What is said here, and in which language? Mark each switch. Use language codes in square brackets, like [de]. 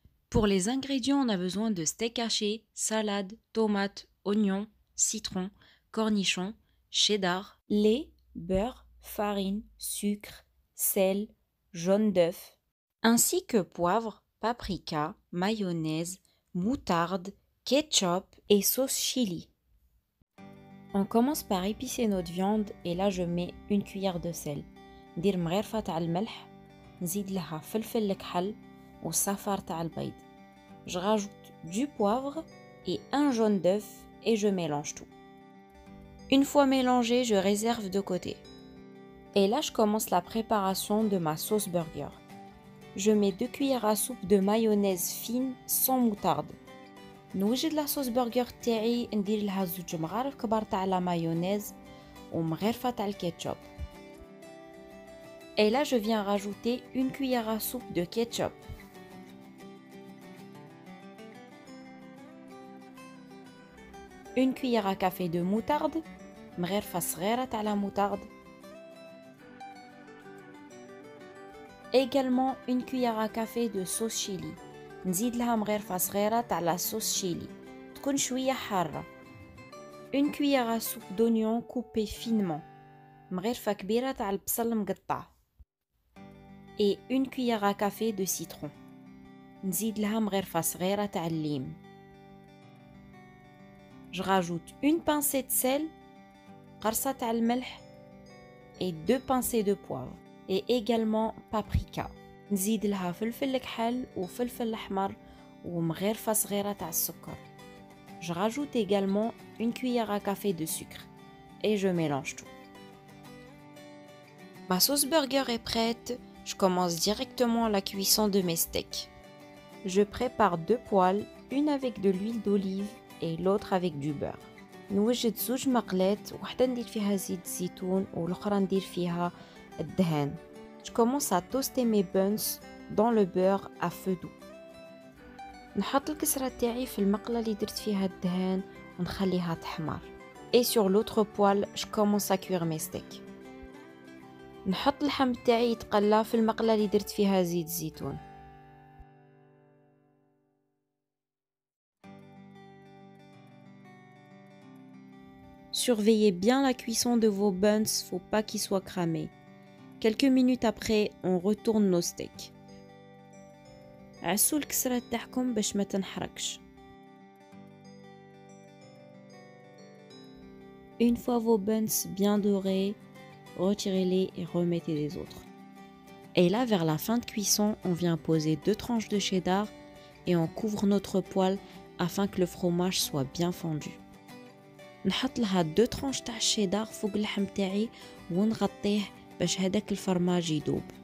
[fr] Pour les ingrédients, on a besoin de steak haché, salade, tomates, oignons, citron, cornichons, cheddar, lait, beurre, farine, sucre, sel, jaune d'œuf, ainsi que poivre, paprika, mayonnaise, moutarde, ketchup et sauce chili. On commence par épicer notre viande et là je mets une cuillère de sel. [ar] ندير مغرفة تاع الملح، نزيد لها فلفل الكحل والصفار تاع البيض. [fr] Je rajoute du poivre et un jaune d'œuf et je mélange tout. Une fois mélangé, je réserve de côté. Et là, je commence la préparation de ma sauce burger. Je mets 2 cuillères à soupe de mayonnaise fine sans moutarde. [ar] نوجد [fr] la sauce burger [ar] تاعي ندير لها 2 مغارف كبار تاع [fr] la mayonnaise [ar] ومغرفة تاع الكاتشوب. [fr] Et là, je viens rajouter une cuillère à soupe de ketchup. Une cuillère à café de moutarde, [ar] مغرفة صغيرة تاع [fr] la moutarde. Également une cuillère à café de sauce chili. [ar] نزيد لها مغرفة صغيرة تاع [fr] la sauce chili. [ar] تكون شوية حارة. [fr] Une cuillère à soupe d'oignon coupé finement. [ar] مغرفة كبيرة تاع البصل مقطع. [fr] Et une cuillère à café de citron. [ar] نزيد لها مغرفة صغيرة تاع الليم. [fr] Je rajoute une pincée de sel, [ar] قرصة تاع الملح [fr] et 2 pincées de poivre et également paprika. [ar] نزيد لها فلفل الكحل وفلفل الأحمر ومغرفة صغيرة تاع السكر. [fr] Je rajoute également une cuillère à café de sucre et je mélange tout. Ma sauce burger est prête. Je commence directement la cuisson de mes steaks. Je prépare 2 poêles, une avec de l'huile d'olive et l'autre avec du beurre. [ar] نوجد 2 مقلات، وحدة ندير فيها زيت زيتون والأخرى ندير فيها الدهان. [fr] Je commence à toaster mes buns dans le beurre à feu doux. [ar] نحط الكسرة تاعي في المقلة اللي درت فيها الدهان ونخليها تحمر. [fr] Et sur l'autre poêle, je commence à cuire mes steaks. [ar] نحط اللحم تاعي يتقلى في المقلة اللي درت فيها زيت زيتون. [fr] Surveillez bien la cuisson de vos buns, faut pas qu'ils soient cramés. Quelques minutes après, on retourne nos steaks. [ar] عسوا الكسرة تاعكم باش ما تنحرقش. [fr] Une fois vos buns bien dorés, retirez-les et remettez les autres. Et là, vers la fin de cuisson, on vient poser 2 tranches de cheddar et on couvre notre poêle afin que le fromage soit bien fondu. [ar] نحط لها [fr] 2 tranches [ar] تاع الشيدار فوق اللحم تاعي ونغطيه باش هداك الفرماج يدوب.